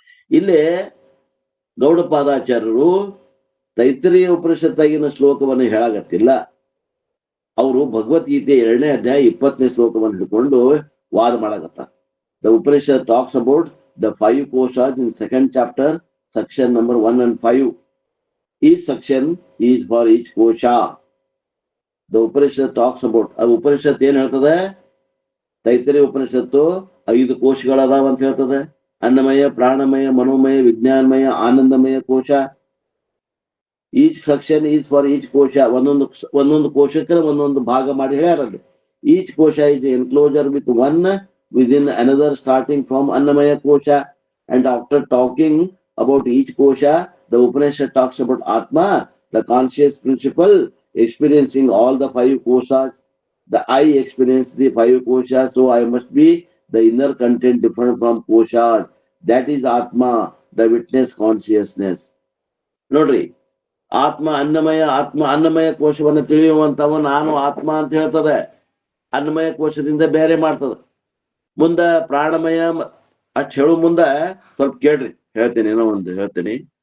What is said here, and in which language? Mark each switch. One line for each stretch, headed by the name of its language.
Kannada: ಇಲ್ಲಿ ಗೌಡಪಾದಾಚಾರ್ಯರು ತೈತರಿಯ ಉಪನಿಷತ್ತಾಗಿನ ಶ್ಲೋಕವನ್ನು ಹೇಳಾಗತ್ತಿಲ್ಲ. ಅವರು ಭಗವದ್ಗೀತೆ 2ನೇ ಅಧ್ಯಾಯ 20ನೇ ಶ್ಲೋಕವನ್ನು ಹಿಡ್ಕೊಂಡು ವಾದ ಮಾಡಕತ್ತ.
English: The Upanishad talks about the 5 koshas in 2nd chapter, section number 1 and 5. Each section is for each kosha. The Upanishad talks about.
Kannada: ಅದು ಉಪನಿಷತ್ ಏನ್ ಹೇಳ್ತದೆ? ತೈತರಿಯ ಉಪನಿಷತ್ತು 5 ಕೋಶಗಳದಾವ ಅಂತ ಹೇಳ್ತದೆ. ಅನ್ನಮಯ, ಪ್ರಾಣಮಯ, ಮನೋಮಯ, ವಿಜ್ಞಾನಮಯ, ಆನಂದಮಯ ಕೋಶ.
English: each section is for each kosha,
Kannada: ಒಂದೊಂದು ಕೋಶಕ್ಕೆ ಒಂದೊಂದು ಭಾಗ ಮಾಡಿ ಹೇಳ್ಯಾರಲ್ಲಿ.
English: Each kosha is enclosure with one within another starting from Annamaya Kosha, and after talking about each kosha, the Upanishad talks about Atma, the conscious principle experiencing all the 5 koshas. The I experience the 5 koshas, so I must be the inner content different from koshas. That is Atma, the witness consciousness.
Kannada: ನೋಡ್ರಿ, ಆತ್ಮ ಅನ್ನಮಯ ಕೋಶವನ್ನು ತಿಳಿಯುವಂತವ ನಾನು ಆತ್ಮ ಅಂತ ಹೇಳ್ತದೆ. ಅನ್ನಮಯ ಕೋಶದಿಂದ ಬೇರೆ ಮಾಡ್ತದ. ಮುಂದ ಪ್ರಾಣಮಯ ಅಷ್ಟು ಹೇಳು ಮುಂದ ಸ್ವಲ್ಪ ಕೇಳ್ರಿ, ಹೇಳ್ತೀನಿ, ಏನೋ ಒಂದು ಹೇಳ್ತೀನಿ.